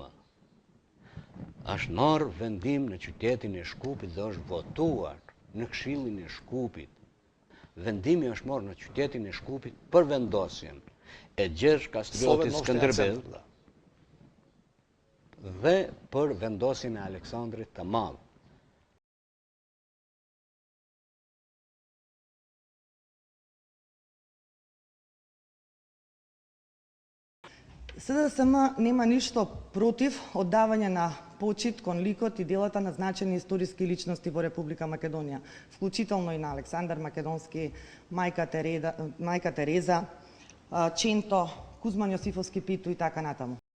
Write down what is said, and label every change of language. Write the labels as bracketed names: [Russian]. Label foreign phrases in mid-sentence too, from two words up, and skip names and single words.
[Albanian] Është marrë vendim në qytetin e Shkupit dhe është votuar në Këshillin e Shkupit. Vendimi është marrë në qytetin e Shkupit për vendosjen e Gjergj Kastriotit Skënderbeu dhe për vendosjen e Aleksandrit të Madh. [Macedonian] СДСМ нема ништо против оддавање на почит кон ликот и делата на значени историски личности во Република Македонија, вклучително и на Александар Македонски, мајка Тереза, Ченто, Кузман Јосифовски Питу и така натаму.